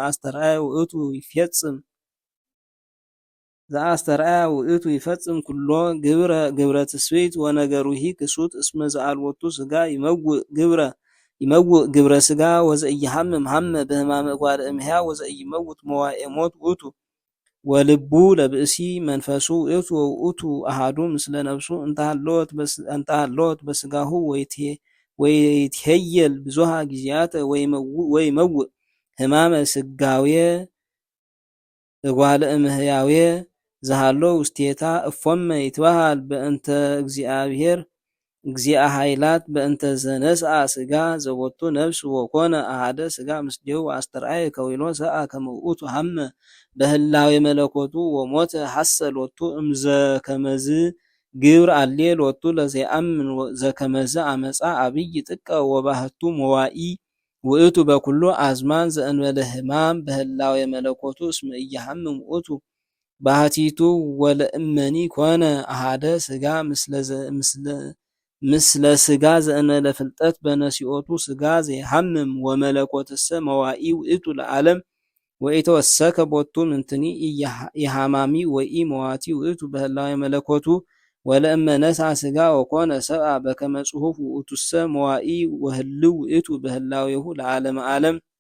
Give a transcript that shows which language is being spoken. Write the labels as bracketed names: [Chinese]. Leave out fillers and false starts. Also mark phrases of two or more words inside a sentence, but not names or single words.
[Geez] ዘአስተርአያ ውእቱ ይፈጽም ኩሎ ግብረ ትስብእት ወነገሩሂ ክሱት እስመ ዘአልቦቱ ስጋ ይመውእ ግብረ ስጋ ወዘኢይሐምም ሀመ በህማመ እጓለ እምሕያው ወዘኢይመውት መዋኤ ሞት ውእቱ ወልቡ ለብእሲ መንፈሱ ውእቱ ወውእቱ አሐዱ ምስለ ነፍሱ እንተሃለወት በስጋሁ ወይትሄየል ብዙሃ ጊዜያተ ወይመውእ ህማመ ስጋዌ እጓለ እምሕያዌ ዘሃሎ ውስቴታ እፎመ ይትበሃል በእንተ እግዚአብሔር እግዚአ ኃይላት በእንተ ዘነስአ ስጋ ዘቦቱ ነፍስ ወኮነ አሐደ ስጋ ምስሌሁ አስተርአየ ከዊኖ ሰአ ከመ ውእቱ ሀመ በህላዌ መለኮቱ ወሞተ ሐሰሎቱ እምዘከመዝ ግብር አሌ ሎቱ ለዘይአምን ዘከመዝ አመፃ አብይ ጥቀ ወባህቱ መዋኢ ውእቱ በኩሉ አዝማን ዘእንበለ ህማም በህላዌ መለኮቱ እስመ ኢይሐምም ውእቱ ባህቲቱ ወለእመኒ ኮነ አሐደ ስጋ ምስለ ስጋ ዘእንበለ ፍልጠት በነሲኦቱ ስጋ ዘይሐምም ወመለኮትሰ መዋኢ ውእቱ ለዓለም ወኢተወሰከ ቦቱ ምንትኒ ኢሃማሚ ወኢ መዋቲ ውእቱ በህላዌ መለኮቱ ወለእመ ነስአ ስጋ ወኮነ ሰብአ በከመ ጽሑፍ ውእቱሰ መዋኢ ወህልው ውእቱ በህላዌሁ ለዓለመ ዓለም